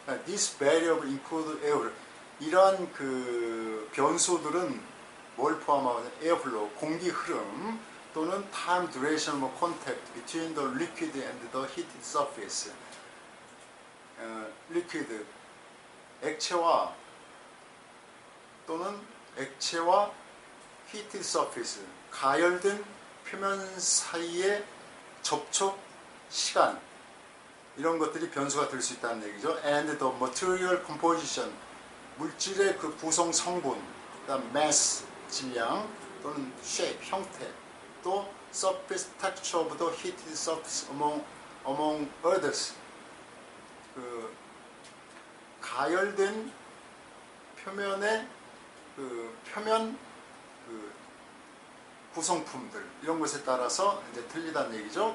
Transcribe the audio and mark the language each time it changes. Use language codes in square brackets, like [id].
[en] This variable include air. [ko] 이러한 변수들은 뭘 포함하냐? 에어플로우, 공기 흐름 또는 [en] time duration of contact between the liquid and the heated surface. [ko] liquid, 액체와 또는 액체와 [en] heated surface, [ko] 가열된 표면 사이의 접촉 시간 이런 것들이 변수가 될 수 있다는 얘기죠. [en] And the material composition, [ko] 물질의 구성 성분, 그다음 [en] mass, [ko] 질량 또는 [en] shape, [ko] 형태, 또 [en] surface texture of the heated surface among among others. [ko] 그 가열된 표면의 표면 구성품들 이런 것에 따라서 이제 틀리다는 얘기죠.